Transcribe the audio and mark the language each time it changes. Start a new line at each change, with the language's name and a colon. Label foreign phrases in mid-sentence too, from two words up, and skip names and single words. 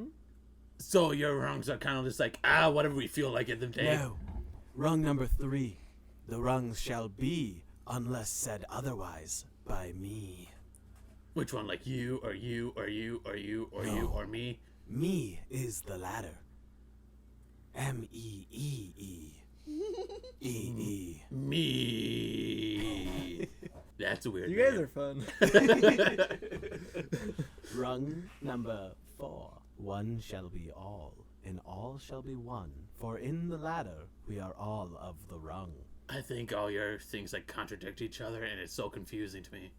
English: So your rungs are kind of just like, whatever we feel like at the day. No. Rung number 3. The rungs shall be, unless said otherwise, by me. Which one? Like you, or you, or you, or you, or you, No. or me? Me is the ladder. M-E-E-E. E-E. Me. That's a weird. You guys name. are fun. Rung number 4. One shall be all, and all shall be one. For in the ladder we are all of the rung. I think all your things like contradict each other, and it's so confusing to me.